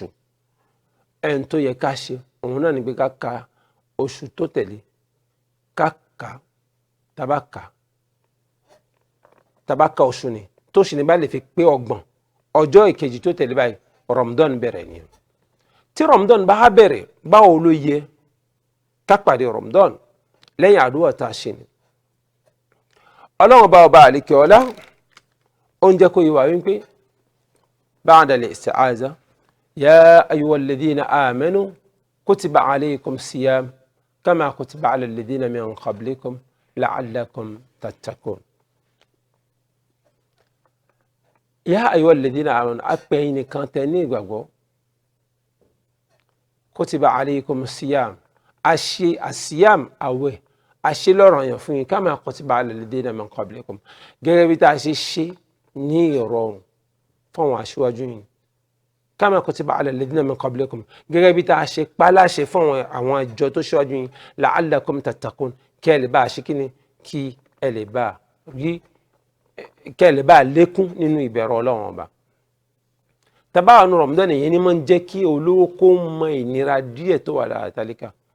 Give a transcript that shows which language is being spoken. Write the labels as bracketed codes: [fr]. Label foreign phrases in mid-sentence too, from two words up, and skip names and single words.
[yo] ẹni tó yẹ ká ṣe òun náà ni pé káka oṣù tó tẹ̀lé, káka tabaka oṣù ni tó sì ní bá lè fi pé 30, ọjọ́ ìkejì tó tẹ̀lé báyìí Ramadan bẹ̀rẹ̀ ni. tí Ramadan bá bẹ̀rẹ̀, báwo ló yẹ ká pàdé Ramadan? lẹ́yìn àdúrà tá a ṣe ni. ọlọ́run bá ọba àlekè ọlá ó ń jẹ́ kó yé wa wípé [ar] بعد الاستعاذة يا أيها الذين آمنوا كتب عليكم الصيام كما كتب على الذين من قبلكم لعلكم تتقون. يا أيها الذين آمنوا, [yo] apẹ̀yìn nìkan tẹ ní ìgbàgbọ́. [ar] كتب عليكم الصيام, [yo] a ṣe àsíyàm àwẹ̀, a ṣe lọ́ranyàn fún yín [ar] كما كتب على الذين من قبلكم, [yo] gẹ́gẹ́ bí tá a ṣe ṣe ní ìrọ̀rùn fún àwọn aṣíwájú yín. [ar] كما كتب على الذين من قبلكم, [yo] gẹ́gẹ́ bí tá a ṣe páláṣẹ fún àwọn àjọ tó ṣíwájú yín. [ar] لعلكم تتقون, [yo] kí ẹ lè bá a ṣe kíni, kí ẹ lè bá a rí, kí ẹ lè bá a lékún nínú ìbẹ̀rù Ọlọ́run ọba. tàbá àwọn Ramadan yẹn ni máa ń jẹ́ kí olówó kó mọ ìnira díẹ̀ tó wà lára tálíkà.